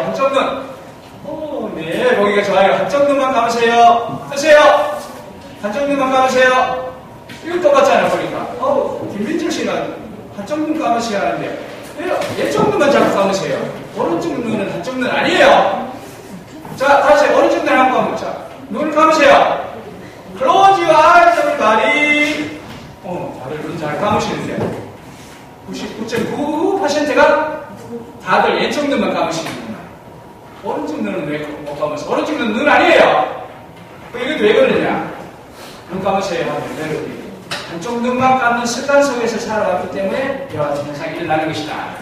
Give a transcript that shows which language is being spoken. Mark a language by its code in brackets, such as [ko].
[ko] 한쪽 눈. 네, 보기가 좋아요. 한쪽 눈만 감으세요. 뜨세요. 한쪽 눈만 감으세요. 이거 똑같잖아요, 보니까. 김민철 씨는 한쪽 눈 감으셔야 하는데, 왼쪽 눈만 자꾸 감으세요. 오른쪽 눈은 한쪽 눈 아니에요. 자, 다시 오른쪽 눈 한번 감으자. 눈을 감으세요. [en] Close your eyes, everybody. [ko] 다들 눈 잘 감으시는데. 99.9%가 다들 왼쪽 눈만 감으시는구나. 오른쪽 눈은 왜 못 감으세요? 오른쪽 눈은 아니에요. 이것도 왜 그러냐? 눈 감으세요 하면 여러분이 한쪽 눈만 감는 습관 속에서 살아왔기 때문에 이와 같은 현상이 일어나는 것이다.